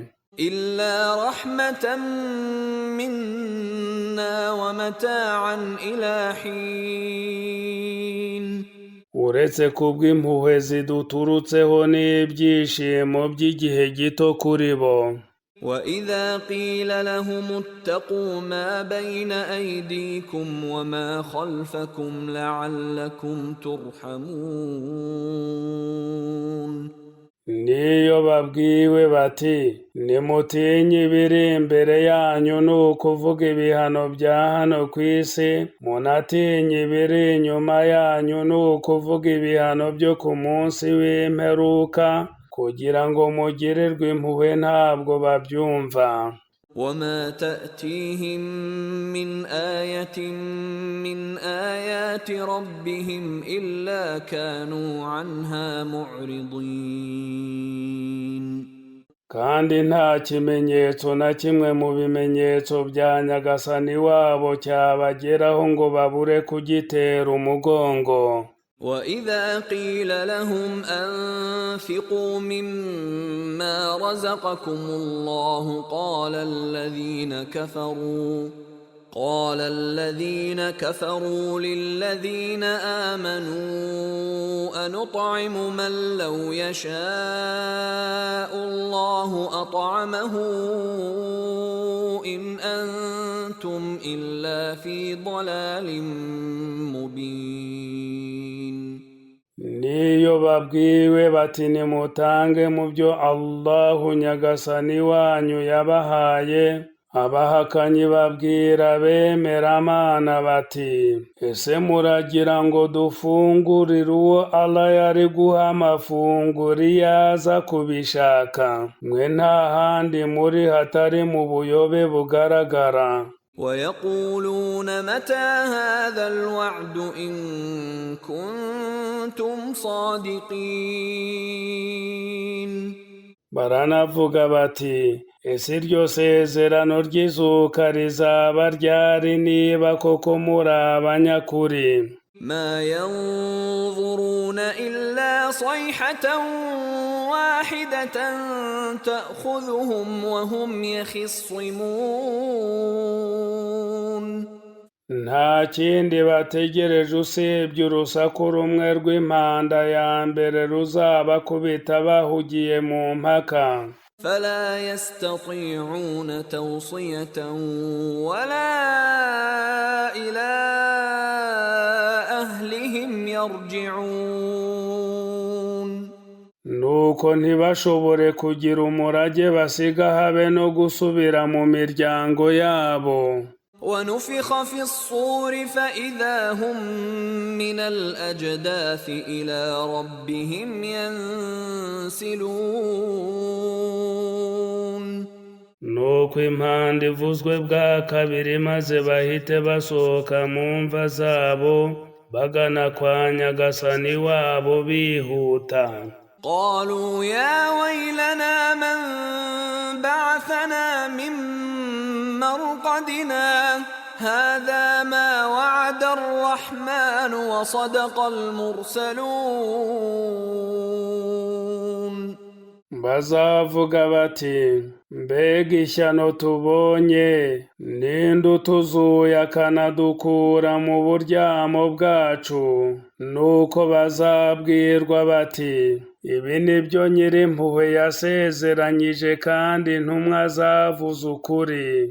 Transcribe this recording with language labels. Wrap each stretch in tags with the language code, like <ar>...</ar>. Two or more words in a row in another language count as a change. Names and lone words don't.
<ar>إلا رحمة منا ومتاعا إلى حين.</ar> <rw>uretse kubw'impuhwe ziduturutseho n'ibyishimo by'igihe gito kuri bo.</rw> <ar>وإذا قيل لهم اتقوا ما بين أيديكم وما خلفكم لعلكم ترحمون.</ar> <rw>niyo babwiwe bati nimutinye ibiri imbere yanyu, ni ukuvuga ibihano bya hano ku isi, munatinye ibiri inyuma yanyu, ni ukuvuga ibihano byo ku munsi w'imperuka, kugira ngo mugirirwe impuhwe ntabwo babyumva.</rw> <ar>وما تأتيهم من آية من آيات ربهم إلا كانوا عنها معرضين.</ar> <rw>kandi nta kimenyetso na kimwe mu bimenyetso bya Nyagasani wabo cyabageraho ngo babure kugitera umugongo.</rw> <ar>وإذا قيل لهم أنفقوا مما رزقكم الله قال الذين كفروا للذين آمنوا أنطعم من لو يشاء الله أطعمه إن أنتم إلا في ضلال مبين.</ar> <rw>niyo babwiwe bati nimutange mu byo Allahu Nyagasani wanyu yabahaye, abahakanyi babwira bemeramana bati ese muragira ngo dufungurire uwo Allah yari guha amafunguro yaza kubishaka? Mwe nta handi muri hatari mu buyobe bugaragara.</rw> <ar>ويقولون متى هذا الوعد إن كنتم صادقين.</ar> <rw>baranavuga bati ese iryo sezerano ry'izuka rizaba ryari niba koko muri abanyakuri?</rw> <ar>ما ينظرون إلا صيحة واحدة تأخذهم وهم يخصمون.</ar> <rw>nta kindi bategereje usibye urusaku rumwe rw'impanda ya mbere ruzabakubita bahugiye mu mpaka.</rw> <ar>فلا يستطيعون توصية ولا إلى أهلهم يرجعون.</ar> <rw>nuko ntibashobore kugira umurage basiga habe no gusubira mu miryango yabo.</rw> <ar>ونفخ في الصور فإذا هم من الأجداث إلى ربهم ينسلون</ar> <rw>nuko impanda ivuzwe bwa kabiri maze bahite basohoka mu mva zabo bagana kwa Nyagasani wabo bihuta.</rw> <ar>قالوا يا ويلنا من بعثنا من مرقدنا هذا ما وعد الرحمن وصدق المرسلون</ar> <rw>bazavuga bati mbega ishyano tubonye, ninde utuzuye akanadukura mu buryamo bwacu. Nuko bazabwirwa bati ibi ni byo Nyirimpuhwe yasezeranyije kandi intumwa zavuze ukuri.</rw>